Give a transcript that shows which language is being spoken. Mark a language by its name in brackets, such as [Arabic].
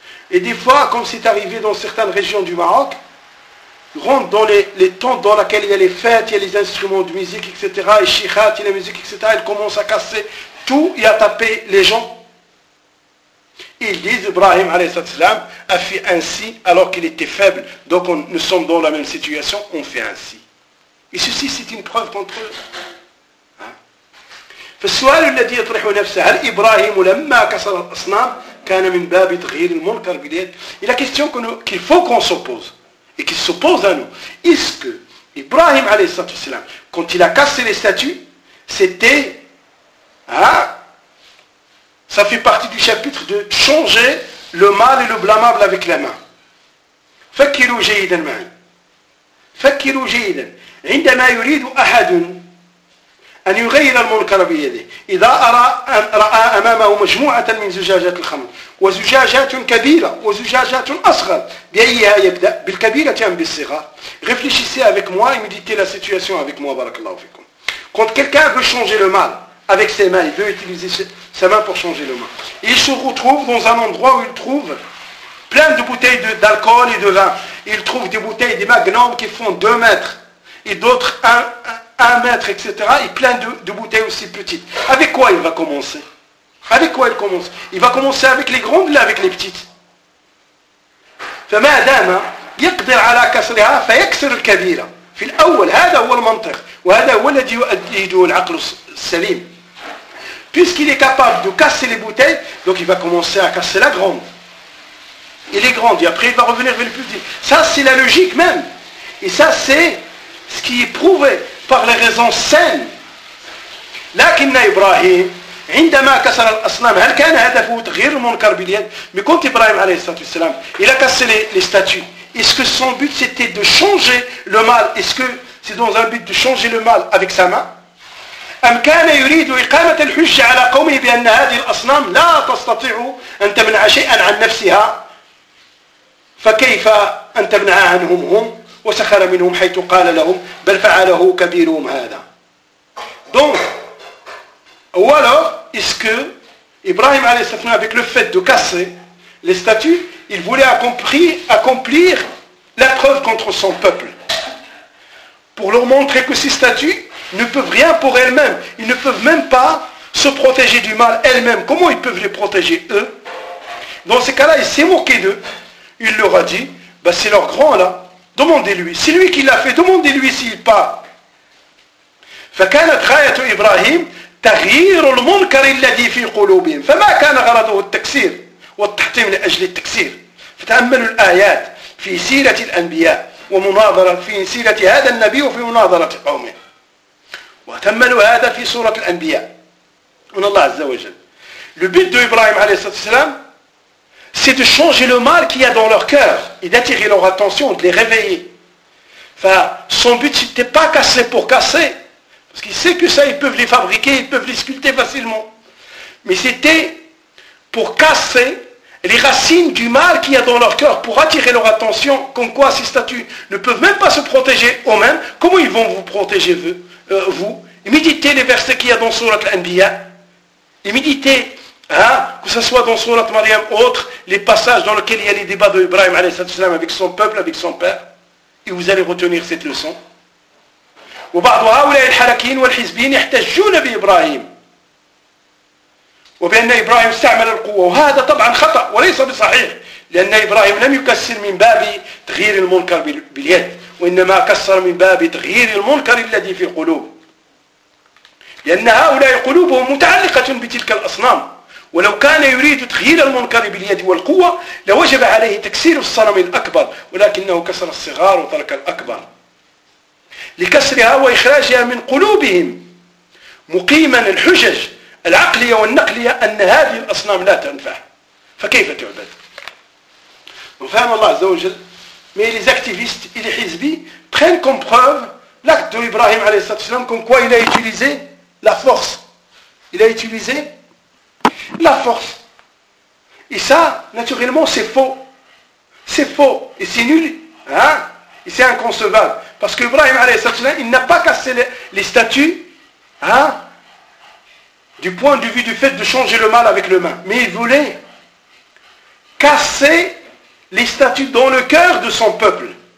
[French] Et des fois, comme c'est arrivé dans certaines régions du Maroc, il rentre dans les tentes dans lesquelles il y a les fêtes, il y a les instruments de musique, etc., et chichat, il y a la musique, etc., il commence à casser tout et à taper les gens. Ils disent, Ibrahim a.s. a fait ainsi alors qu'il était faible. Donc nous sommes dans la même situation, on fait ainsi. Et ceci, c'est une preuve contre eux. [Arabic] فالسؤال الذي يطرح نفسه هل إبراهيم لما كسر الأصنام كان من باب تغيير المنكر بليد إلى [French] question qu'il faut qu'on s'oppose et qu'il s'oppose à nous. Est-ce que Ibrahim [Arabic] عليه الصلاة والسلام [French] quand il a cassé les statues c'était ça fait partie du chapitre de changer le mal et le blâmable avec la main. [Arabic] فكروا جيدا معي فكروا جيدا عندما يريد أحد أن يغير المنكر بيده إذا رأى أمامه مجموعة من زجاجات الخمر وزجاجات كبيرة وزجاجات أصغر بأيها يبدأ بالكبيرة أم بالصغار [French] réfléchissez avec moi et méditez la situation avec moi [Arabic] بارك الله فيكم. [French] Quand quelqu'un veut changer le mal avec ses mains, il veut utiliser sa main pour changer le mal, il se retrouve dans un endroit où il trouve plein de bouteilles d'alcool et de vin, il trouve des bouteilles des magnums qui font 2 mètres et d'autres 1 mètre, etc., et plein de bouteilles aussi petites. Avec quoi il va commencer? Avec quoi il commence? Il va commencer avec les grandes, là, avec les petites. [Arabic] فمادام يقدر على كسرها فيكسر الكبيرة. في الأول, هذا هو المنطق. وهذا هو الذي يؤديه العقل السليم. [French] Puisqu'il est capable de casser les bouteilles, donc il va commencer à casser la grande. Il est grande, et après il va revenir vers les petites. Ça, c'est la logique même. Et ça, c'est ce qui est prouvé par les raisons saines. [Arabic] لكن إبراهيم عندما كسر الأصنام هل كان هدفه تغيير المنكر باليد؟ [French] Mais quand Ibrahim [Arabic] عليه الصلاة والسلام [French] il a cassé les statues, est-ce que son but c'était de changer le mal? Est-ce que c'est dans un but de changer le mal avec sa main? [Arabic] أم كان يريد إقامة الحجة على قومه بأن هذه الأصنام لا تستطيع أن تمنع شيئا عن نفسها فكيف أن تمنعها عنهم هم؟ وسخر منهم حيث قال لهم بل فعله كبيرهم هذا. [French] Donc, ou alors, est-ce que Ibrahim [Arabic] عليه الصلاة والسلام, [French] avec le fait de casser les statues, il voulait accomplir la preuve contre son peuple, pour leur montrer que ces statues ne peuvent rien pour elles-mêmes, ils ne peuvent même pas se protéger du mal elles-mêmes. Comment ils peuvent les protéger eux? Dans ces cas-là, il s'est moqué d'eux. Il leur a dit, bah, c'est leur grand là. Demandez-lui, c'est lui qui l'a fait, demandez-lui s'il part. [Arabic] Ibrahim, تغيير المنكر الذي في قلوبهم. فما كان غرضه التكسير والتحطيم لأجل التكسير. فتأملوا الآيات في سيرة الأنبياء ومناظرة في سيرة هذا النبي وفي مناظرة قومه. وتأملوا هذا في سورة الأنبياء. من الله عز وجل. [French] Le but de Ibrahim [Arabic] عليه الصلاة والسلام [French] c'est de changer le mal qu'il y a dans leur cœur et d'attirer leur attention, de les réveiller. Enfin, son but, ce n'était pas casser pour casser, parce qu'il sait que ça, ils peuvent les fabriquer, ils peuvent les sculpter facilement. Mais c'était pour casser les racines du mal qu'il y a dans leur cœur, pour attirer leur attention, comme quoi ces statues ne peuvent même pas se protéger eux-mêmes. Comment ils vont vous protéger, vous? Méditez les versets qu'il y a dans Sourate l'Anbiya. Et méditez. Hein? Que ce soit dans Sourate Maryam ou autre, les passages dans lesquels il y a les débats d'Ibrahim alayhi avec son peuple, avec son père, et vous allez retenir cette leçon. Et certains [Arabic] Ibrahim, ولو كان يريد تغيير المنكر باليد والقوة لوجب عليه تكسير الصنم الأكبر ولكنه كسر الصغار وترك الأكبر لكسرها وإخراجها من قلوبهم مقيما الحجج العقلية والنقلية أن هذه الأصنام لا تنفع فكيف تعبد؟ وفهم الله عز وجل [French] mais les activistes et les حزبي prennent comme preuve l'acte de Ibrahim [Arabic] عليه الصلاة والسلام [French] comme quoi il a utilisé la force, il a utilisé la force. Et ça, naturellement, c'est faux. C'est faux. Et c'est nul. Hein? Et c'est inconcevable. Parce que Ibrahim, il n'a pas cassé les statues. Hein? du point de vue du fait de changer le mal avec le mal. Mais il voulait casser les statues dans le cœur de son peuple.